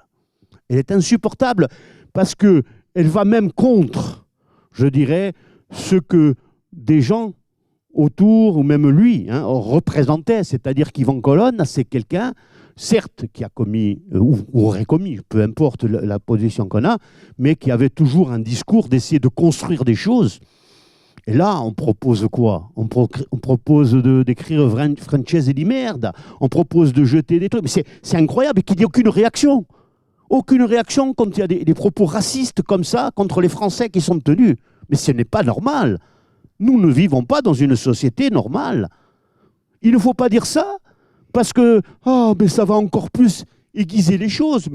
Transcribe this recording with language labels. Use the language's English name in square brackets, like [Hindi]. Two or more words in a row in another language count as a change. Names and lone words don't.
[French] Elle est insupportable parce qu'elle va même contre, je dirais, ce que des gens autour, ou même lui, représentaient. C'est-à-dire qu'Yvan Colonne, c'est quelqu'un, certes, qui a commis, ou aurait commis, peu importe la position qu'on a, mais qui avait toujours un discours d'essayer de construire des choses. Et là, on propose quoi? On propose d'écrire [Italian] Francese di merda, [French] on propose de jeter des trucs. Mais c'est incroyable, et qu'il n'y ait aucune réaction. Aucune réaction quand il y a des propos racistes comme ça contre les Français qui sont tenus. Mais ce n'est pas normal. Nous ne vivons pas dans une société normale. Il ne faut pas dire ça, parce que mais ça va encore plus aiguiser les choses.